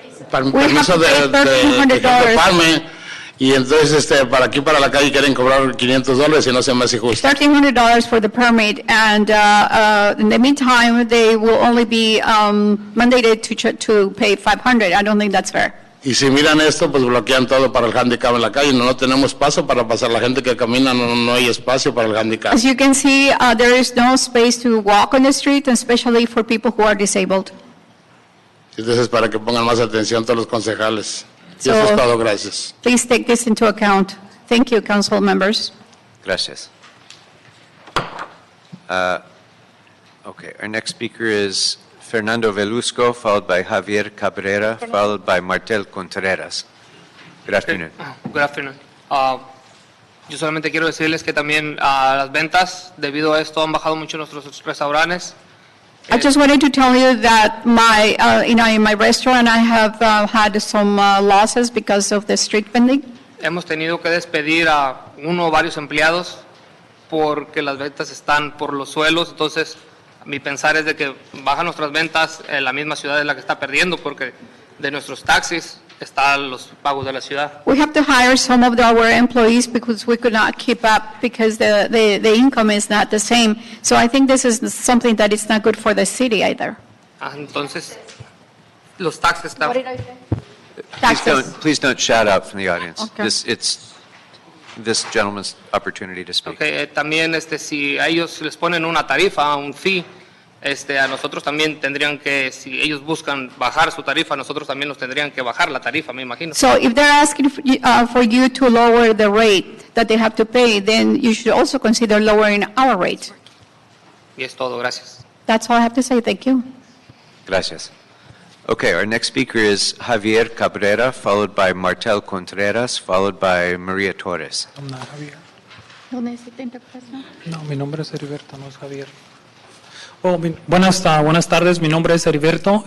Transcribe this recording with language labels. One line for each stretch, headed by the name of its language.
Spanish: Permiso de handicaparme. Y entonces, para aquí, para la calle, quieren cobrar $500 y no se me hace justo.
English: $1,300 for the permit, and in the meantime, they will only be mandated to pay $500. I don't think that's fair.
Spanish: Y si miran esto, pues bloquean todo para el handicap en la calle. No tenemos paso para pasar. La gente que camina no hay espacio para el handicap.
English: As you can see, there is no space to walk on the street, especially for people who are disabled.
Spanish: Entonces, para que pongan más atención todos los concejales. Y
English: So-
Spanish: eso es todo. Gracias.
English: Please take this into account. Thank you, council members.
Spanish: Gracias.
English: Okay, our next speaker is Fernando Velusco, followed by Javier Cabrera, followed by Martel Contreras. Good afternoon. Good afternoon.
Spanish: Yo solamente quiero decirles que también las ventas, debido a esto, han bajado mucho nuestros restaurantes.
English: I just wanted to tell you that in my restaurant, I have had some losses because of the street vending.
Spanish: Hemos tenido que despedir a uno o varios empleados porque las ventas están por los suelos. Entonces, mi pensar es de que bajan nuestras ventas, la misma ciudad es la que está perdiendo porque de nuestros taxis están los pagos de la ciudad.
English: We have to hire some of our employees because we could not keep up because the income is not the same. So I think this is something that is not good for the city either.
Spanish: Entonces, los taxes están...
English: Please don't shout out from the audience. Okay. It's this gentleman's opportunity to speak.
Spanish: Okay, también si a ellos les ponen una tarifa, un fee, a nosotros también tendrían que, si ellos buscan bajar su tarifa, nosotros también nos tendrían que bajar la tarifa, me imagino.
English: So if they're asking for you to lower the rate that they have to pay, then you should also consider lowering our rate.
Spanish: Y es todo, gracias.
English: That's all I have to say. Thank you.
Spanish: Gracias.
English: Okay, our next speaker is Javier Cabrera, followed by Martel Contreras, followed by Maria Torres.
Spanish: ¿No necesita interpretación? No, mi nombre es Heriberto, no es Javier. Buenas tardes, mi nombre es Heriberto.